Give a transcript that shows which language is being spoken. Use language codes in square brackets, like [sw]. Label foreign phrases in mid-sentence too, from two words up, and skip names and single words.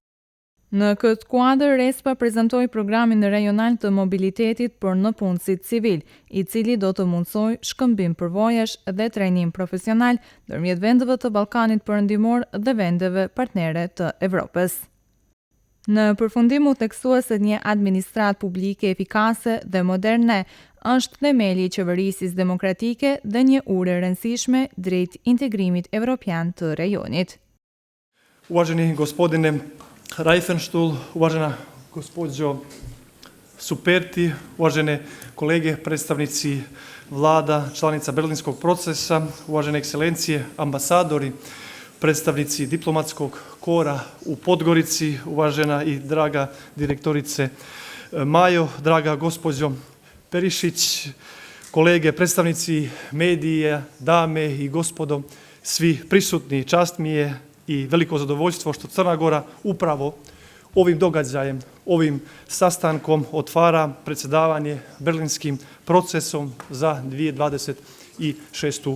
[sq] Në këtë kuadër, RESPA prezantoi programin rajonal të mobilitetit për nëpunësit civil, i cili do të mundsojë shkëmbim përvojash dhe trajnim profesional ndërmjet vendeve të Ballkanit Perëndimor dhe vendeve partnere të Evropës. Në përfundim u theksua se një administratë publike efikase dhe moderne është themeli i qeverisjes demokratike dhe një urë e rëndësishme drejt integrimit evropian të rajonit. [sr] Uvaženi gospodine Reifenstuhl, uvažena gospođo Superti, uvažene kolege, predstavnici vlada, članica Berlinskog procesa, uvažene ekscelencije, ambasadori, predstavnici diplomatskog kora u Podgorici, uvažena i draga direktorice Majo, draga gospođo Perišić, kolege, predstavnici medija, dame i gospodo, svi prisutni, čast mi je i veliko zadovoljstvo što Crna Gora upravo ovim događajem, ovim sastankom otvara predsjedavanje Berlinskim procesom za 2026.